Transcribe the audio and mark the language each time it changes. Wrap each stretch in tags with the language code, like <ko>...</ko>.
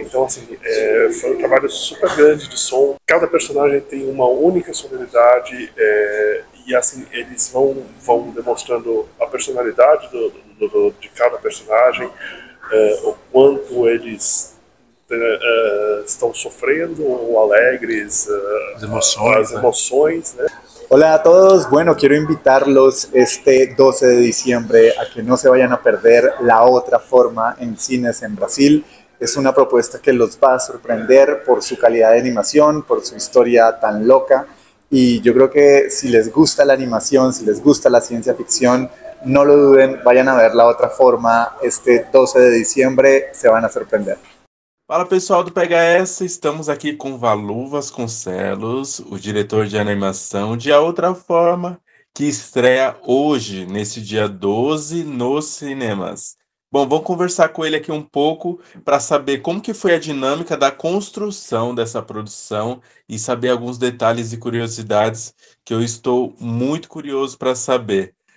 <pt>Então assim, foi um trabalho super grande de som. Cada personagem tem uma única sonoridade e assim eles vão demonstrando a personalidade de cada personagem. O quanto eles estão sofrendo ou alegres, as emoções, né?</pt> <es>Hola a todos, bueno, quiero invitarlos este 12 de diciembre a que no se vayan a perder La Otra Forma en cines en Brasil. Es una propuesta que los va a sorprender por su calidad de animación, por su historia tan loca, y yo creo que si les gusta la animación, si les gusta la ciencia ficción, no lo duden, vayan a ver La Otra Forma este 12 de diciembre, se van a sorprender.</es> <pt>Fala pessoal do Pega Essa, estamos aqui com Valu Vasconcelos, o diretor de animação de A Outra Forma, que estreia hoje, nesse dia 12, nos cinemas. Bom, vamos conversar com ele aqui um pouco para saber como que foi a dinâmica da construção dessa produção e saber alguns detalhes e curiosidades que eu estou muito curioso para saber.</pt>